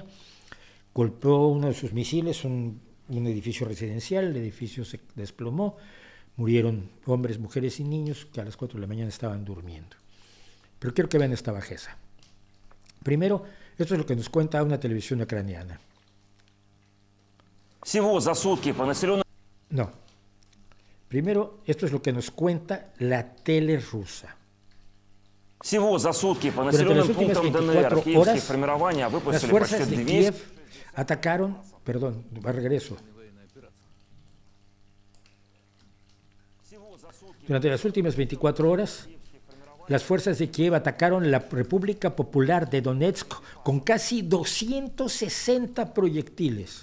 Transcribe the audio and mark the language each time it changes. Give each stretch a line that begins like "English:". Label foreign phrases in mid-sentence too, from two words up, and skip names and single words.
Spanish: Golpeó uno de sus misiles un edificio residencial, el edificio se desplomó, murieron hombres, mujeres y niños que a las 4 de la mañana estaban durmiendo. Pero quiero que vean esta bajeza. Primero, esto es lo que nos cuenta una televisión ucraniana.
Russian: Всего за сутки по населенному...
Spanish: No. Primero, esto es lo que nos cuenta la tele rusa.
Russian: Всего за сутки по
Spanish: Durante las
Russian: населенным
Spanish: últimas
Russian: пунктам
Spanish: 24
Russian: ДНР киевские
Spanish: horas,
Russian: формирования
Spanish: las
Russian: выпустили
Spanish: fuerzas
Russian: почти
Spanish: de
Russian: 200...
Spanish: Kiev atacaron, perdón, regreso. Durante las últimas 24 horas, las fuerzas de Kiev atacaron la República Popular de Donetsk con casi 260 proyectiles.